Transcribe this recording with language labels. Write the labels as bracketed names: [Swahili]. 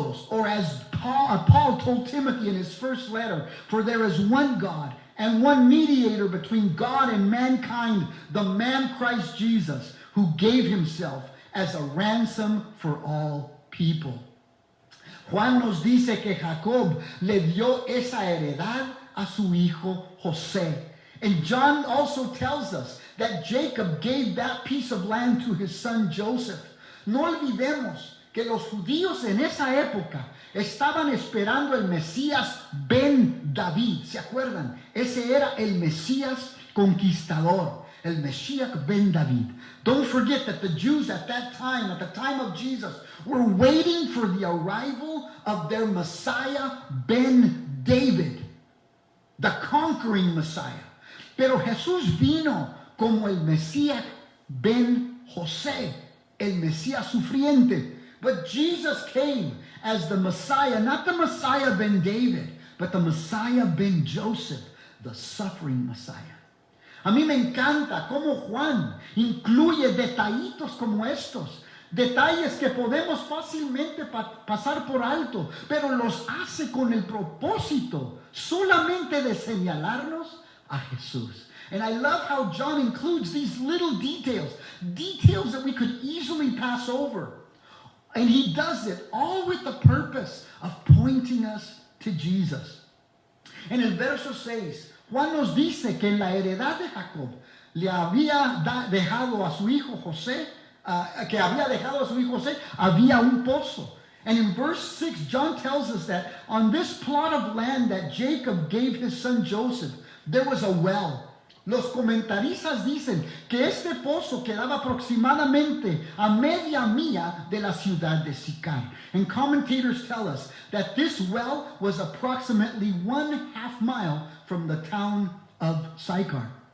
[English] Or as Paul told Timothy in his first letter, for there is one God and one mediator between God and mankind, the man Christ Jesus, who gave himself as a ransom for all people. [Spanish] Juan nos dice que Jacob le dio esa heredad a su hijo José. [English] And John also tells us that Jacob gave that piece of land to his son Joseph. [Spanish] No olvidemos que los judíos en esa época estaban esperando el Mesías Ben David. ¿Se acuerdan? Ese era el Mesías conquistador, el Mesías Ben David. [English] Don't forget that the Jews at that time, at the time of Jesus, were waiting for the arrival of their Messiah Ben David, the conquering Messiah. [Spanish] Pero Jesús vino como el Mesías Ben José, el Mesías sufriente. [English] But Jesus came as the Messiah, not the Messiah Ben David, but the Messiah Ben Joseph, the suffering Messiah. [Spanish] A mí me encanta cómo Juan incluye detallitos como estos, detalles que podemos fácilmente pasar por alto, pero los hace con el propósito solamente de señalarnos a Jesús. [English] And I love how John includes these little details that we could easily pass over. And he does it all with the purpose of pointing us to Jesus. [Spanish] En el verso 6, Juan nos dice que en la heredad de Jacob le había dejado a su hijo José, había un pozo. [English] And in verse 6, John tells us that on this plot of land that Jacob gave his son Joseph, there was a well. [Spanish] Los comentaristas dicen que este pozo quedaba aproximadamente a media milla de la ciudad de Sicar. [English] And commentators tell us that this well was approximately 1/2 mile from the town of Sychar.